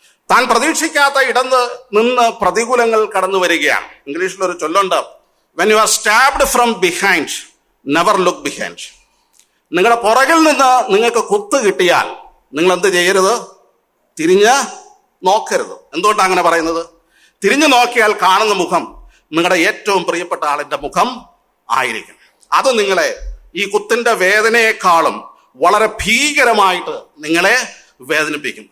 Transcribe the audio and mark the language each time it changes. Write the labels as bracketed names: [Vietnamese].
[Malayalam] താൻ പ്രതീക്ഷിക്കാത്ത നിന്ന് പ്രതികൂലങ്ങൾ കടന്നു വരികയാണ്. ഇംഗ്ലീഷിൽ ഒരു ചൊല്ലുണ്ട്, [English] when you are stabbed from behind, never look behind. [Malayalam] നിങ്ങളുടെ പുറകിൽ നിന്ന് നിങ്ങൾക്ക് കുത്ത് കിട്ടിയാൽ നിങ്ങൾ എന്ത് ചെയ്യരുത്? തിരിഞ്ഞ് നോക്കരുത്. എന്തുകൊണ്ടാണ് അങ്ങനെ പറയുന്നത്? തിരിഞ്ഞു നോക്കിയാൽ കാണുന്ന മുഖം നിങ്ങളുടെ ഏറ്റവും പ്രിയപ്പെട്ട ആളിന്റെ മുഖം ആയിരിക്കും. അത് നിങ്ങളെ ഈ കുത്തിന്റെ വേദനയെക്കാളും വളരെ ഭീകരമായിട്ട് നിങ്ങളെ വേദനിപ്പിക്കും.